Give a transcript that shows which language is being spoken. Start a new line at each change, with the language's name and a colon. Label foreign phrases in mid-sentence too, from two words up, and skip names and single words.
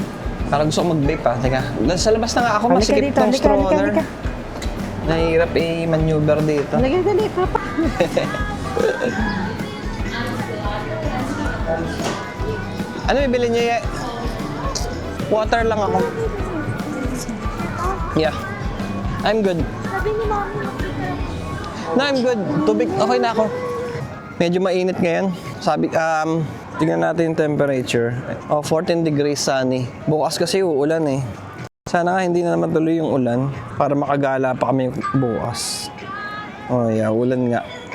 Filipino: Parang gusto ko mag-vape pa. Teka, sa labas na nga ako, Halika masikip dito, ng halika. stroller. Nahihirap i-maneuver dito. Halika, dali, papa. Ano bibili niya? Water lang ako.
English: Yeah. I'm good.
Filipino: Sabi ni Mami,
English: No, I'm good.
Filipino: Tubig, okay na ako. Medyo mainit ngayon. Sabi, tingnan natin yung temperature. 14 degrees sunny. Bukas kasi uulan eh. Sana nga hindi na naman tuloy yung ulan para makagala pa kami bukas.
English: Oh yeah,
Filipino: ulan nga.